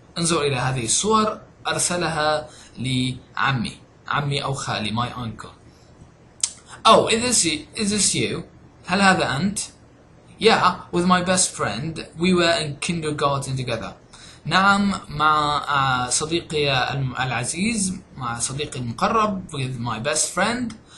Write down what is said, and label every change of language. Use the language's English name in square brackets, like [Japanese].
[Arabic] انظر إلى هذه الصور أرسلها لعمي أو خالي, [English] my uncle. Oh, is this you? [Arabic] هل هذا أنت? [English] Yeah, with my best friend. We were in kindergarten together. [Arabic] نعم, مع صديقي العزيز, مع صديقي المقرب, [English] with my best friend.